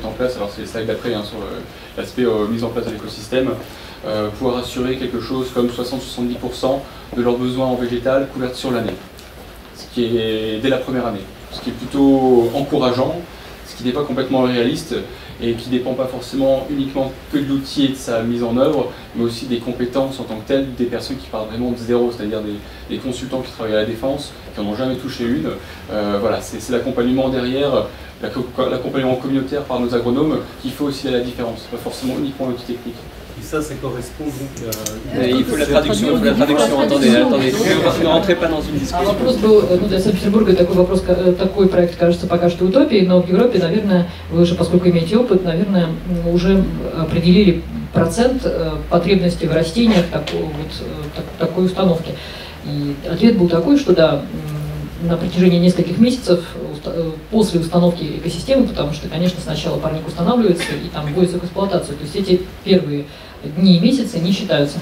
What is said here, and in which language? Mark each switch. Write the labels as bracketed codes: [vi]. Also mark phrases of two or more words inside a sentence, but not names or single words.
[fr] en place, alors c'est les slides d'après sur l'aspect mise en place de l'écosystème, pouvoir assurer quelque chose comme 60-70% de leurs besoins en végétal couverts sur l'année, ce qui est dès la première année, ce qui est plutôt encourageant, ce qui n'est pas complètement réaliste et qui ne dépend pas forcément uniquement que de l'outil et de sa mise en œuvre, mais aussi des compétences en tant que telles, des personnes qui partent vraiment de zéro, c'est-à-dire des consultants qui travaillent à la défense, qui n'en ont jamais touché une. Voilà, c'est l'accompagnement derrière, l'accompagnement communautaire par nos agronomes qui fait aussi la différence, pas forcément uniquement l'outil technique. Et ça correspond donc à... Il faut la traduction, attendez, ne rentrez pas dans une discussion. [ru] Вопрос был, для Санкт-Петербурга такой проект кажется пока что утопией, но в Европе, наверное, вы же, поскольку имеете опыт, наверное, уже определили процент потребностей в растениях такой установки. И ответ был такой, что да, на протяжении нескольких месяцев после установки экосистемы, потому что, конечно, сначала парник устанавливается и там вводится в эксплуатацию, то есть эти первые дни и месяцы не считаются.